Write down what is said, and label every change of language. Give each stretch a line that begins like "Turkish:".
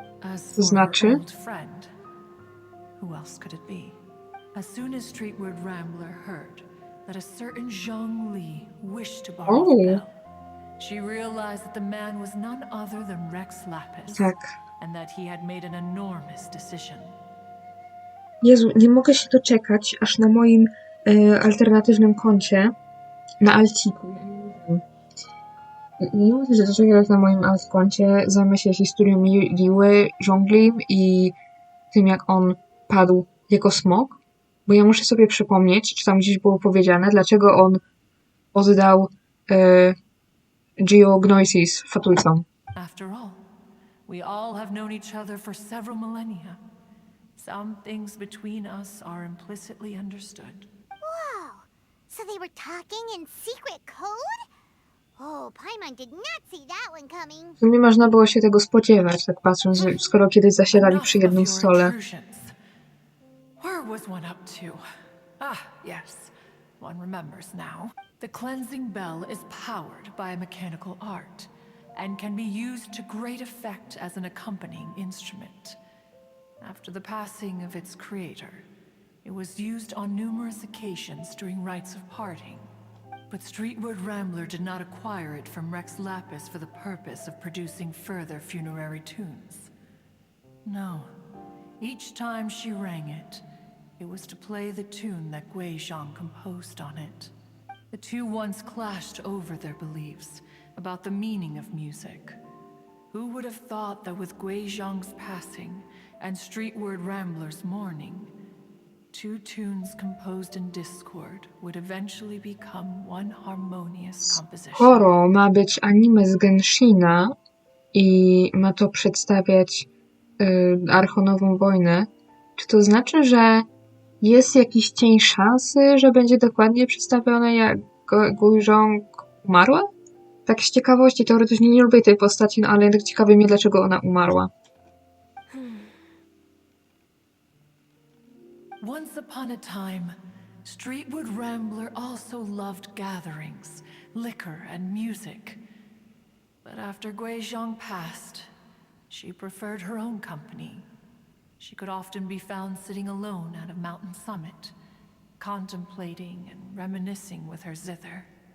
English: As for her old friend, who else could it be? As soon as Streetward Rambler heard that a certain Zhongli wished to borrow the bell, she realized that the man was none other than Rex Lapis,
Polish: Tak.
English: and that he had made an enormous decision.
Polish: Jezu, nie mogę się doczekać, aż na moim alternatywnym koncie, na Altiku, nie mogę się doczekać, na moim altkoncie zajmę się historią Liły, Zhonglim i tym, jak on padł jako smok, bo ja muszę sobie przypomnieć, czy tam gdzieś było powiedziane, dlaczego on oddał Geognosis fatulcom.
English: After all, we all have known each other for several millennia. Some things between us are implicitly understood. Whoa! So they were talking in secret code? Oh, Paimon did not see that one coming.
Polish: W sumie można było się tego spodziewać, tak patrząc, skoro kiedyś zasiadali przy jednym stole.
English: Where was one up to? Ah, yes. One remembers now. The cleansing bell is powered by a mechanical art and can be used to great effect as an accompanying instrument. After the passing of its creator, it was used on numerous occasions during rites of parting. But Streetward Rambler did not acquire it from Rex Lapis for the purpose of producing further funerary tunes. No. Each time she rang it, it was to play the tune that Guizhong composed on it. The two once clashed over their beliefs about the meaning of music. Who would have thought that with Guizhong's passing and Streetward Rambler's mourning, two tunes composed in discord would eventually become one harmonious composition.
Polish: Skoro ma być anime z Genshina i ma to przedstawiać Archonową wojnę, czy to znaczy, że jest jakiś cień szansy, że będzie dokładnie przedstawione, jak Guizhong umarła? Tak z ciekawości, teoretycznie nie lubię tej postaci, no ale jednak ciekawi mnie, dlaczego ona umarła.
English: Once upon a time, Streetwood Rambler also loved gatherings, liquor, and music. But after Guizhong passed, she preferred her own company. She could often be found sitting alone at a mountain summit, contemplating and reminiscing with her zither.